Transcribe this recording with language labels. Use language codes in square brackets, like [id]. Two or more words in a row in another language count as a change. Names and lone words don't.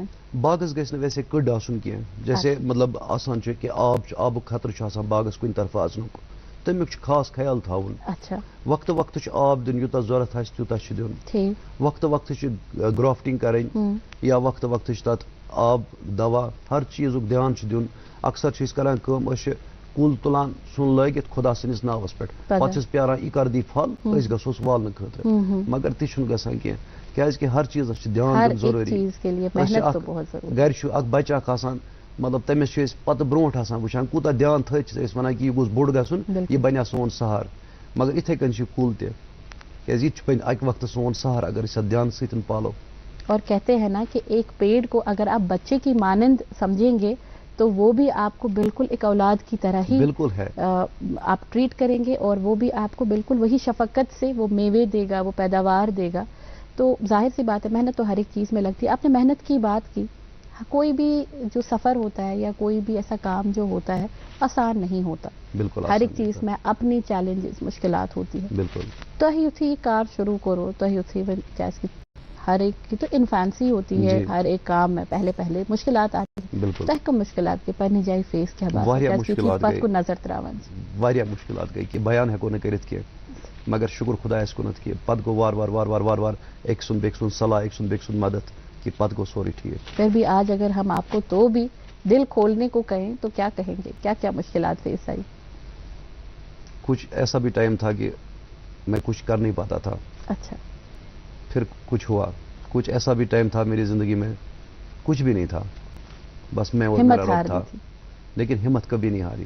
[ks] باغس گژھِ نہٕ ویسے کٔڑ آسُن کینٛہہ جیسے مطلب آسان چھُ کہ آبُک خطرٕ چھُ آسان باغس کُنہِ طرفہٕ اژنُک تمیُک چھُ خاص خیال تھاوُن وقتہٕ وقتہٕ چھُ آب دیُن یوٗتاہ ضوٚرتھ آسہِ تیوٗتاہ چھُ دیُن وقتہٕ وقتہٕ چھُ گرافٹنگ کَرٕنۍ یا وقتہٕ وقتہٕ چھُ تتھ آب دوا ہر چیٖزُک دھیان چھُ دیُن اکثر چھِ أسۍ کران کٲم أسۍ چھِ کُل تُلان ژھُن لٲگِتھ خۄدا سٕنٛدِس ناوس پٮ۪ٹھ پتہٕ چھِس پیاران یہِ کر دی پھل أسۍ گژھوس والنہٕ خٲطرٕ مگر تہِ چھُنہٕ گژھان کینٛہہ کیازِ کہ ہر چیٖزس چھُ دھیان دیُن ضروٗری گرِ چھُ اکھ بچہٕ اکھ آسان مطلب تٔمِس چھِ أسۍ پتہٕ برونٛٹھ آسان وٕچھان کوٗتاہ دھیان تھٲیِتھ چھِ أسۍ وَنان کہ یہِ گوٚژھ بوٚڑ گژھُن یہِ بنیٛا سون سہار مگر یِتھَے کٔنۍ چھُ یہِ کُل تہِ کیازِ یہِ تہِ چھُ اکہِ وقتہٕ سون سہار اگر أسۍ اَتھ دھیان سۭتۍ پالو [ur] اور کہتے ہیں نا کہ ایک پیڑ کو اگر آپ بچے کی مانند سمجھیں گے تو وہ بھی آپ کو بالکل ایک اولاد کی طرح ہی بالکل ہے آپ ٹریٹ کریں گے اور وہ بھی آپ کو بالکل وہی شفقت سے وہ میوے دے گا وہ پیداوار دے گا تو ظاہر سی بات ہے محنت تو ہر ایک چیز میں لگتی ہے آپ نے محنت کی بات کی کوئی بھی جو سفر ہوتا ہے یا کوئی بھی ایسا کام جو ہوتا ہے آسان نہیں ہوتا بالکل ہر ایک چیز میں اپنی چیلنجز مشکلات ہوتی ہیں بالکل [ks] تُہۍ یُتھُے یہِ کار شروع کوٚروٕ تُہۍ یُتھُے وۄنۍ [ur] کیٛازِکہِ ہر ایک کی تو انفانسی ہوتی ہے ہر ایک کام میں پہلے مشکلات آتی ہیں بالکل [ks] تۄہہِ کم مشکلات گٔے پننہِ جایہِ فیس کیٛاہ باسان پتہٕ کُن نظر ترٛاوان واریاہ مشکلات گٔے کہ بیان ہٮ۪کو نہٕ کٔرِتھ کینٛہہ مگر شُکر خۄدایس کُنتھ کہ پتہٕ گوٚو وار أکۍ سُنٛد بیٚکہِ سُنٛد صلاح أکۍ سُنٛد مدد کہ پتہٕ گوٚو سورُے ٹھیٖک [ur] پھر بھی آج اگر ہم آپ کو تو بھی دل کھولنے کو کہیں تو کیا کہیں گے کیا کیا مشکلات فیس آئی کچھ ایسا بھی ٹائم تھا کہ میں کچھ کر نہیں پاتا تھا اچھا پھر کچھ ہوا کچھ ایسا بھی ٹائم تھا میری زندگی میں کچھ بھی نہیں تھا بس میں اور میرا رب تھا لیکن ہمت کبھی نہیں ہاری